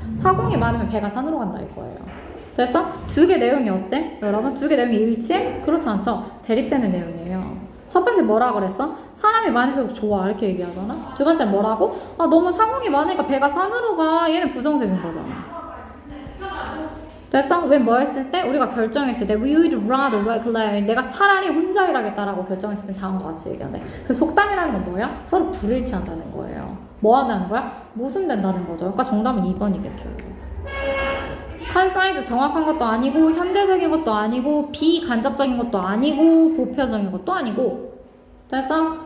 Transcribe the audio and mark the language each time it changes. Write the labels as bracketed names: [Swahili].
[Korean] 사공이 많으면 배가 산으로 간다 이거예요. 됐어? 두 개 내용이 어때? 여러분 두 개 내용이 일치해? 그렇지 않죠? 대립되는 내용이에요. 첫 번째 뭐라 그랬어? 사람이 많을수록 좋아 이렇게 얘기하잖아. 두 번째 뭐라고? 아 너무 사공이 많으니까 배가 산으로 가. 얘는 부정적인 거잖아. 됐어? 왜 뭐 했을 때? 우리가 결정했을 때 [English] We would rather work alone. [Korean] 내가 차라리 혼자 일하겠다라고 결정했을 때 다음과 같이 얘기하네. 그 속담이라는 건 뭐야? 서로 불일치한다는 거예요. 뭐 한다는 거야? 모순된다는 거죠. 그러니까 정답은 2번이겠죠. 컨사이즈 정확한 것도 아니고 현대적인 것도 아니고 비간접적인 것도 아니고 보편적인 것도 아니고. 됐어?